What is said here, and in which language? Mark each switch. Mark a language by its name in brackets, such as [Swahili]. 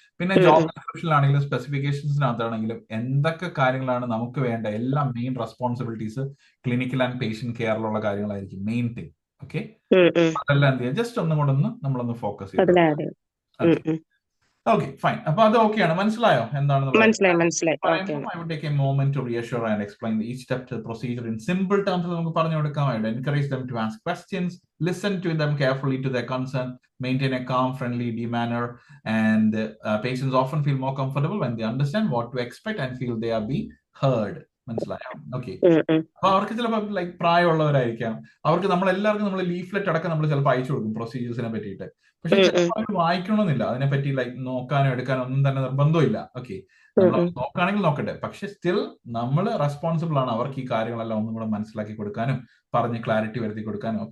[Malayalam] പിന്നെ ജോബ് ഡിസ്ക്രിപ്ഷനിലാണെങ്കിലും സ്പെസിഫിക്കേഷൻസിനകത്താണെങ്കിലും എന്തൊക്കെ കാര്യങ്ങളാണ് നമുക്ക് വേണ്ട എല്ലാ main responsibilities clinical and patient കെയറിലുള്ള കാര്യങ്ങളായിരിക്കും മെയിൻ തിങ്. ഓക്കെ, അതെല്ലാം എന്ത് ചെയ്യാം, ജസ്റ്റ് ഒന്നും കൂടെ നമ്മളൊന്ന് ഫോക്കസ് ചെയ്യാം. Okay, fine. അപ്പൊ അത് ഓക്കെയാണ്, മനസ്സിലായോ എന്താണെന്ന്? മനസ്സിലായി. [English] I would take a moment to reassure and explain each step to the procedure in simple terms. [Malayalam] നമുക്ക് പറഞ്ഞു കൊടുക്കാം. [English] I would encourage them to ask questions, listen to them carefully to their concern, maintain a calm, friendly demeanor, and patients often feel more comfortable when they understand what to expect and feel they are being heard. [Malayalam] മനസ്സിലായോ? Okay, അപ്പൊ അവർക്ക് ചിലപ്പോൾ like പ്രായമുള്ളവരായിരിക്കാം, അവർക്ക് നമ്മളെല്ലാവർക്കും leaflet അടക്കം നമ്മൾ ചിലപ്പോൾ അയച്ചു കൊടുക്കും പ്രൊസീജിയേഴ്സിനെ പറ്റിയിട്ട്. പക്ഷെ ചിലപ്പോൾ വായിക്കണമെന്നില്ല, അതിനെപ്പറ്റി ലൈക്ക് നോക്കാനോ എടുക്കാനോ ഒന്നും തന്നെ നിർബന്ധമില്ല. ഓക്കെ, നോക്കുകയാണെങ്കിൽ നോക്കട്ടെ, പക്ഷെ സ്റ്റിൽ നമ്മൾ റെസ്പോൺസിബിൾ ആണ് അവർക്ക് ഈ കാര്യങ്ങളെല്ലാം ഒന്നും കൂടെ മനസ്സിലാക്കി കൊടുക്കാനും പറഞ്ഞ് ക്ലാരിറ്റി വരുത്തി കൊടുക്കാനും.